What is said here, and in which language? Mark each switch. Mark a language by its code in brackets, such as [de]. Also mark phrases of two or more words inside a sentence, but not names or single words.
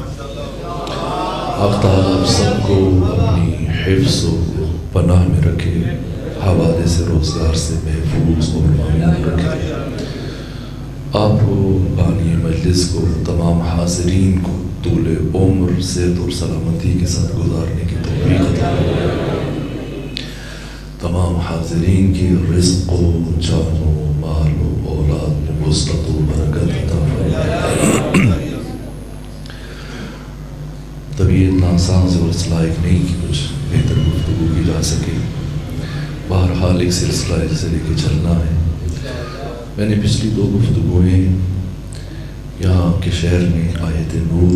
[ur] آپ تعالیٰ سب کو اپنی حفظ و پناہ میں رکھے حوادث روزگار سے محفوظ اور معمول رکھے آپ کو بانی مجلس کو تمام حاضرین کو طول عمر صحت اور سلامتی کے ساتھ گزارنے کی توفیق عطا فرمائے تمام حاضرین کی رزق و جان و مال و اولاد میں وسعت و برکت عطا فرمائے طبیعت ناساز اور اس لائق نہیں کہ کچھ بہتر گفتگو کی جا سکے بہرحال ایک سلسلہ اسے لے کے چلنا ہے میں نے پچھلی 2 گفتگویں یہاں کے شہر میں آیت نور